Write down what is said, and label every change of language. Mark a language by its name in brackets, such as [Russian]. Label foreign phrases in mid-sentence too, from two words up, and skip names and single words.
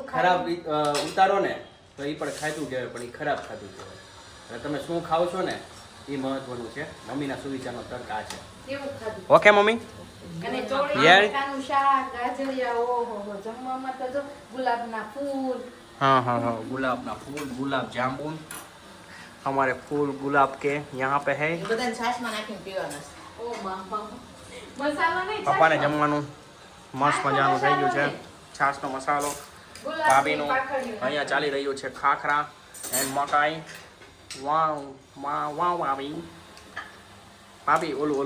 [Gujarati] ખરાબ ઉતારો ને તો એ પણ ખાધું કહેવાય પણ એ ખરાબ ખાધું કહેવાય। એટલે તમે શું ખાઓ છો ને એ મહત્વનું છે। મમ્મીના સુવિચારનો તર્ક આ છે। કેવું ખાધું? ઓકે મમ્મી અને ચોળી યાર બટાકાનું શાક, ગાજરિયા, ઓહો જમવામાં તો જો ગુલાબના ફૂલ। [Hindi] हाँ हाँ हाँ गुलाब ना फूल, गुलाब जामुन, हमारे फूल गुलाब के यहाँ पे है। [Gujarati] એ બધાને છાશમાં નાખીને પીવાના છે। ઓ બાપા મસાલો નહીં પપ્પાને જમવાનું મસ્ત મજાનું થઈ ગયું છે, છાશનો મસાલો। ભાભીનું અહીંયા ચાલી રહ્યું છે ખાખરા એન્ડ મકાઈ। વાવ વાવ વાવ ભાભી ભાભી ઓલું બોલો તો,